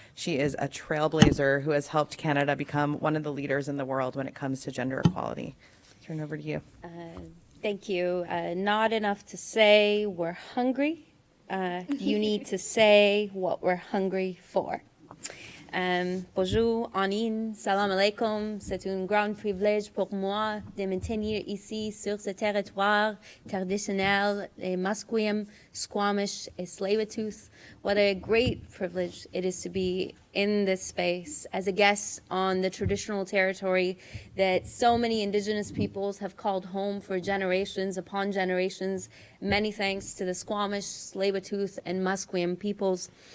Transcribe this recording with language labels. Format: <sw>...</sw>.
<en>She is a trailblazer who has helped Canada become one of the leaders in the world when it comes to gender equality. Turn over to you. Thank you. Not enough to say we're hungry. You need to say what we're hungry for.</en> <fr>Bonjour, Anine, salam alaikum. C'est un grand privilège pour moi de me tenir ici sur ce territoire traditionnel et Musqueam, Squamish, et Tsleil-Waututh.</fr> <en>What a great privilege it is to be in this space as a guest on the traditional territory that so many Indigenous peoples have called home for generations upon generations. Many thanks to the Squamish, Tsleil-Waututh, and Musqueam peoples.</en>